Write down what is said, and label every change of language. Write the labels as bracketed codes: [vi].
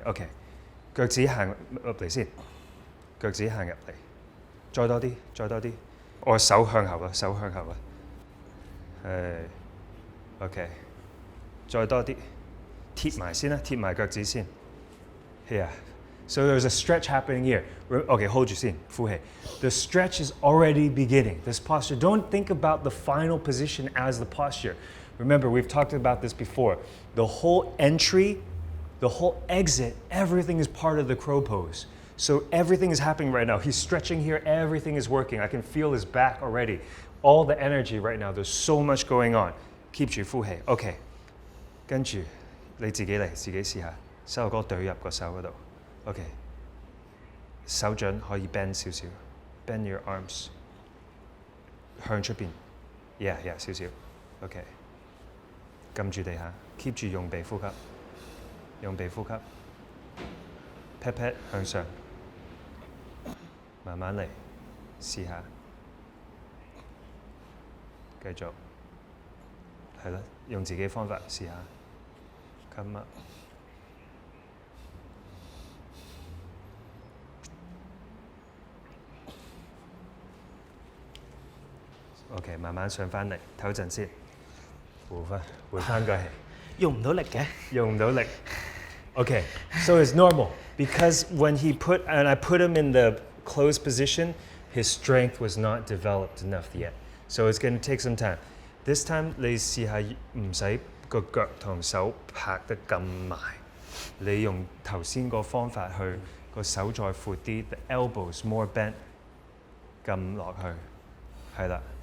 [yue] OK， 腳趾行入嚟先，腳趾行入嚟，再多啲，再多啲。我手向後啦，手向後啦。係。 OK， 再多啲，貼埋先啦，貼埋腳趾先。 [en] Here. So there's a stretch happening here. Okay, hold your scene. [yue] 呼氣. [en] The stretch is already beginning. This posture, don't think about the final position as the posture. Remember, we've talked about this before. The whole entry, the whole exit, everything is part of the crow pose. So everything is happening right now. He's stretching here, everything is working. I can feel his back already. All the energy right now, there's so much going on. [yue] Keep 住呼氣.Okay. 跟住你自己嚟，自己試下。手哥對入個手嗰度 ，OK， 手掌可以 bend 少少 ， [en] bend your arms [yue] 向出邊 ，yeah 少少 ，OK， 撳住地下 ，keep 住用鼻呼吸，用鼻呼吸 ，pat pat 向上，慢慢嚟，試下，繼續，係啦，用自己方法試下 ， [en] come up。 [yue] OK， 慢慢上翻嚟，唞陣先，回翻個氣。用唔到力嘅。用唔到力。 [en] Okay, so it's normal because when I put him in the closed position, his strength was not developed enough yet. So it's going to take some time. This time [yue] 你試下唔使個腳同手拍得咁埋，你用頭先個方法去個手再闊啲 ， [en] the elbows more bent， [yue] 撳落去，係啦。